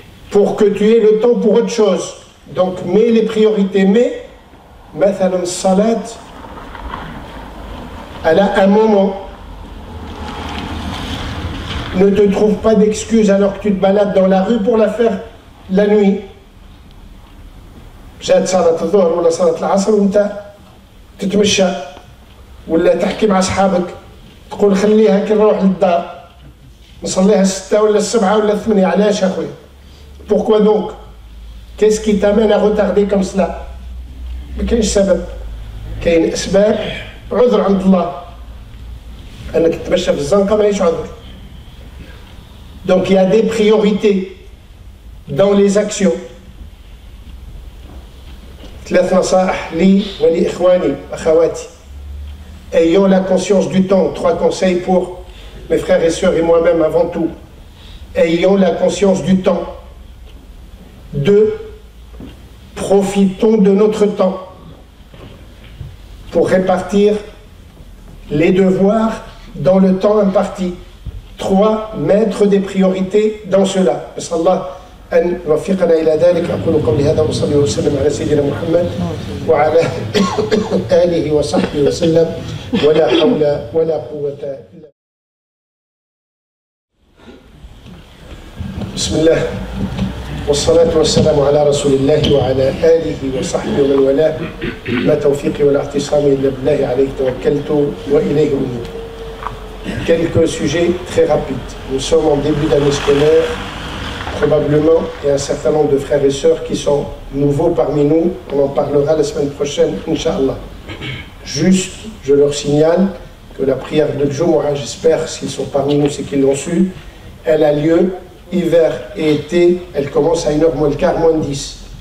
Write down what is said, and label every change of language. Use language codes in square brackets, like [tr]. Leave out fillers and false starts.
[fr] Pour que tu aies le temps pour autre chose. Donc, mets les priorités. Mais, mathalan salat, elle a un moment. Ne te trouve pas d'excuses alors que tu te balades dans la rue pour la faire la nuit. [ar] جات صلاة الظهر ولا صلاة العصر وانت تتمشى ولا تحكي مع اصحابك تقول خليها كي نروح للدار نصليها 6 ولا 7 ولا 8 علاش اخويا؟ [fr] Pourquoi donc? Qu'est-ce qui t'amène à retarder comme cela? [ar] ما كاينش سبب. كاين اسباب عذر عند الله. انك تتمشى في الزنقه ماهيش عذر. [fr] Donc il y a des priorités dans les actions. [ar] 3 نصائح لي ولإخواني أخواتي. [fr] Ayons la conscience du temps. 3 conseils pour mes frères et sœurs et moi-même avant tout. Ayons la conscience du temps. 2. Profitons de notre temps pour répartir les devoirs dans le temps imparti. 3. Mettre des priorités dans cela. [ar] Inch'Allah. أن يوفقنا إلى ذلك. أقول قولي هذا وصلي وسلم على سيدنا محمد وعلى آله وصحبه وسلم ولا حول ولا قوة إلا. بسم الله والصلاة والسلام على رسول الله وعلى آله وصحبه ومن والاه. ما توفيقي ولا اعتصامي إلا بالله عليه توكلت وإليه أنيب. [fr] Quelques sujets très rapides. Nous sommes en début d'année scolaire. Probablement, il y a un certain nombre de frères et sœurs qui sont nouveaux parmi nous. On en parlera la semaine prochaine, Inch'Allah. Juste, je leur signale que la prière de Jumu'ah, j'espère, s'ils sont parmi nous, c'est qu'ils l'ont su, elle a lieu hiver et été, elle commence à 1h moins le quart, moins 10.